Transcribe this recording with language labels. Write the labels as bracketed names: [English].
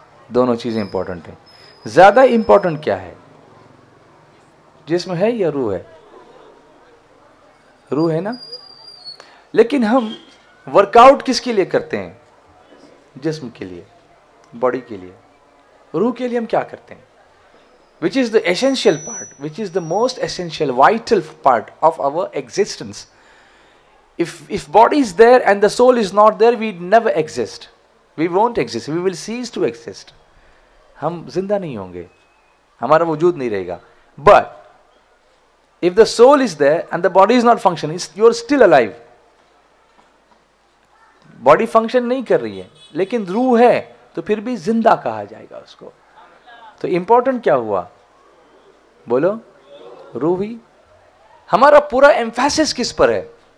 [Hindi] दोनों चीज़ें इंपॉर्टेंट हैं। ज़्यादा इंपॉर्टेंट क्या है, जिस्म है या रूह है? रूह है ना। लेकिन हम वर्कआउट किसके लिए करते हैं? जिस्म के लिए, बॉडी के लिए। रूह के लिए हम क्या करते हैं? [English] Which is the essential part, which is the most essential vital part of our existence. If body is there and the soul is not there, we never exist. We won't exist. We will cease to exist. [Hindi] हम जिंदा नहीं होंगे, हमारा वजूद नहीं रहेगा. [English] But if the soul is there and the body is not functioning, you are still alive. [Hindi] Body function नहीं कर रही है लेकिन रूह है, तो फिर भी जिंदा कहा जाएगा उसको. तो इंपॉर्टेंट क्या हुआ? बोलो, रूह ही. हमारा पूरा एम्फेसिस किस पर है?